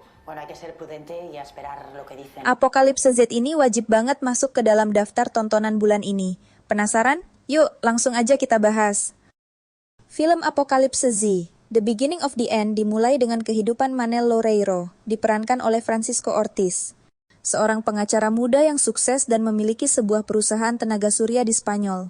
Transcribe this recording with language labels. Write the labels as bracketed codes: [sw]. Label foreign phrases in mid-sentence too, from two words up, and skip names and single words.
[es] Bueno, hay que ser prudente y a esperar lo que dicen. [id] Apocalypse Z ini wajib banget masuk ke dalam daftar tontonan bulan ini. Penasaran? Yuk, langsung aja kita bahas. Film Apocalypse Z, The Beginning of the End dimulai dengan kehidupan Manel Loureiro, diperankan oleh Francisco Ortiz, seorang pengacara muda yang sukses dan memiliki sebuah perusahaan tenaga surya di Spanyol.